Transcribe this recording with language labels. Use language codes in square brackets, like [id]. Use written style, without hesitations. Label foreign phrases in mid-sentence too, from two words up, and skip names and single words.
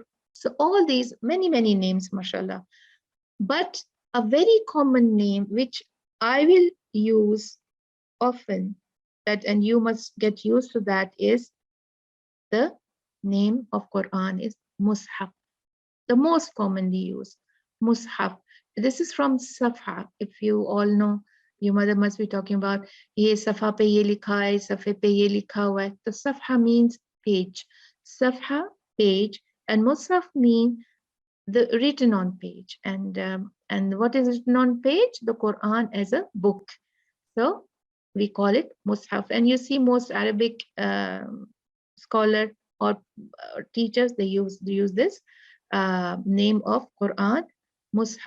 [en] So all these, many names, mashallah. But a very common name, which I will use often, that, and you must get used to that, is the name of Quran is Mus'haf. The most commonly used, Mus'haf. This is from Safha. If you all know, your mother must be talking about, [ur] یہ صفحہ پہ یہ لکھا ہے، صفحے پہ یہ لکھا ہوا ہے. [en] The Safha means page. Safha, page, and Mus'haf mean the written on page. And what is written on page? The Quran as a book. So we call it Mus'haf. And you see most Arabic scholar or teachers, they use this name of Quran, Mus'haf.